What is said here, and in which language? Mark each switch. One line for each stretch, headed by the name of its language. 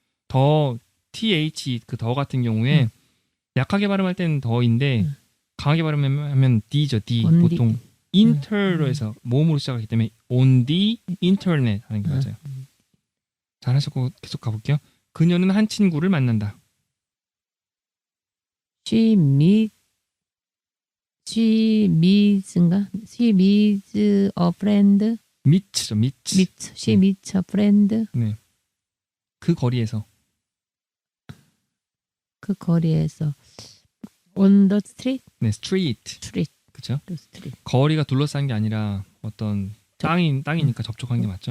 Korean: 더 th 그 더 같은 경우에 약하게 발음할 때는 더인데 강하게 발음하면 d죠. d.
English: on the-
Korean: 보통 inter로 해서 모음으로 시작하기 때문에
English: on the internet
Korean: 하는 게 맞아요. 잘하셨고 계속 가볼게요. 그녀는 한 친구를 만난다.
English: She meets인가? She meets a friend. meet죠. meet. She meets a friend.
Korean: 네. 그 거리에서 그 거리에서
English: on the street. 네, street. street.
Korean: 그렇죠?
English: street.
Korean: 거리가 둘러싼 게 아니라 어떤 땅이니까 접촉한 게 맞죠.